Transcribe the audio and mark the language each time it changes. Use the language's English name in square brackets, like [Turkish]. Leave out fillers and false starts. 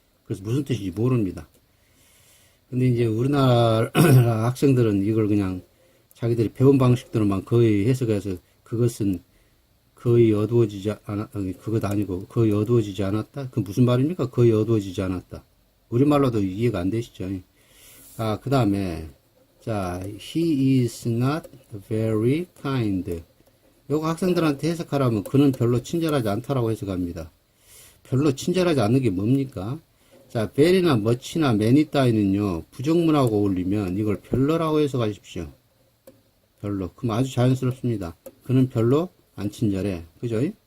[Korean] 그래서 무슨 뜻인지 모릅니다. 근데 이제 우리나라 학생들은 이걸 그냥 자기들이 배운 방식대로만 거의 해석해서 그것은 거의 어두워지지 그것 아니고 거의 어두워지지 않았다? 그 무슨 말입니까? 거의 어두워지지 않았다. 우리말로도 이해가 안 되시죠? [English] 그 다음에, 자, he is not very kind. [Korean] 요거 학생들한테 해석하라면 그는 별로 친절하지 않다라고 해석합니다. 별로 친절하지 않는 게 뭡니까? 자, very나 much나 many 따위는요, 부정문하고 어울리면 이걸 별로라고 해석하십시오. 별로. 그럼 아주 자연스럽습니다. 그는 별로 안 친절해. 그죠?